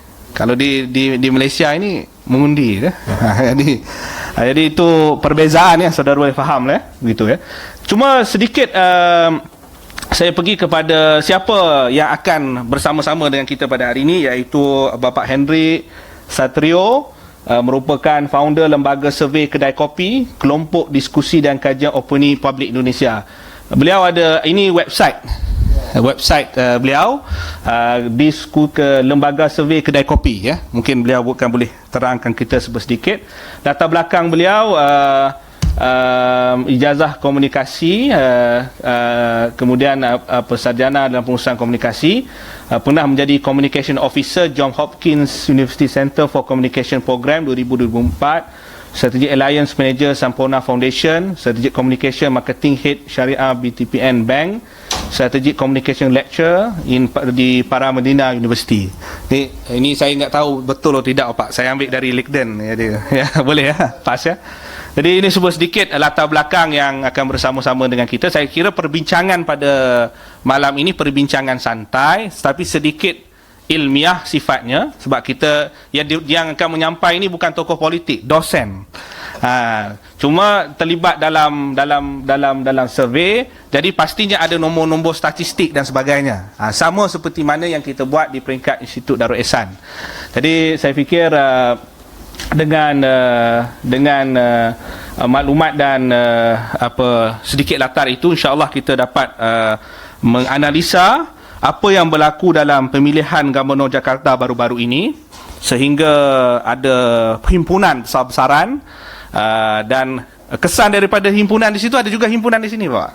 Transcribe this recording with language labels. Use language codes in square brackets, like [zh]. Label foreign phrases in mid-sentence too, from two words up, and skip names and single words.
[ms] Kalau di Malaysia ini mengundi, jadi itu perbezaan, saudara boleh faham begitu, Cuma sedikit saya pergi kepada siapa yang akan bersama-sama dengan kita pada hari ini, iaitu Bapak Henry Satrio, merupakan founder lembaga survey Kedai Kopi, Kelompok Diskusi dan Kajian Opini Publik Indonesia. Beliau ada, ini website beliau, ke lembaga survei Kedai Kopi, mungkin beliau bukan boleh terangkan kita sedikit. Latar belakang beliau, ijazah komunikasi, kemudian sarjana dalam pengurusan komunikasi, pernah menjadi [en] Communication Officer [ms] Johns Hopkins University Center for Communication Program 2000-2004, [en] Strategic Alliance Manager [ms] Sampurna Foundation, [en] Strategic Communication Marketing Head [ms] Syariah BTPN Bank, [en] Strategic Communication Lecturer [ms] di Paramedina University. Ini saya enggak tahu betul atau tidak, Pak. Saya ambil dari LinkedIn. Boleh pas Jadi ini sebuah sedikit latar belakang yang akan bersama-sama dengan kita. Saya kira perbincangan pada malam ini perbincangan santai, tapi sedikit ilmiah sifatnya, sebab kita yang akan menyampai ini bukan tokoh politik, dosen. Cuma terlibat dalam survey, jadi pastinya ada nombor-nombor statistik dan sebagainya. Sama seperti mana yang kita buat di peringkat Institut Darul Ehsan. Jadi saya fikir dengan maklumat dan sedikit latar itu, insya-Allah kita dapat menganalisa apa yang berlaku dalam pemilihan Gubernur Jakarta baru-baru ini, sehingga ada himpunan besar-besaran, dan kesan daripada himpunan di situ ada juga himpunan di sini, Pak.